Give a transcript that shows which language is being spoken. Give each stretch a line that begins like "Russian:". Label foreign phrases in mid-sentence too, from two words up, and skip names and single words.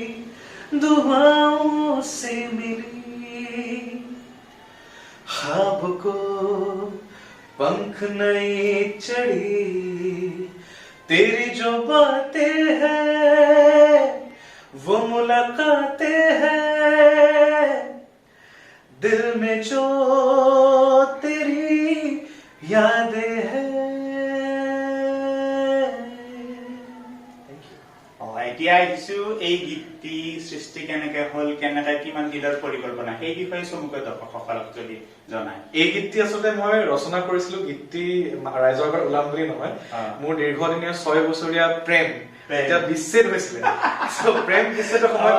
Hindi: दुआओं से मिली ख्वाब को पंख नहीं चढ़ी तेरी जो बातें हैं वो मुलाकातें हैं दिल में जो तेरी यादें हैं
Assamese: এতিয়া আহিছো এই গীতটি সৃষ্টি কেনেকে হল কেনেকে কিমান দিনৰ পৰিকল্পনা সেই বিষয়ে চমুকৈ দৰ্শকসকলক যদি জনায় এই গীতটি আচলতে মই ৰচনা কৰিছিলো গীতটি ৰাইজৰ আগত ওলাম বুলি নহয় মোৰ দীৰ্ঘদিনীয়া 6 বছৰীয়া প্ৰেম এটা বিচ্ছেদ হৈছিলে প্ৰেম বিচ্ছেদৰ সময়ত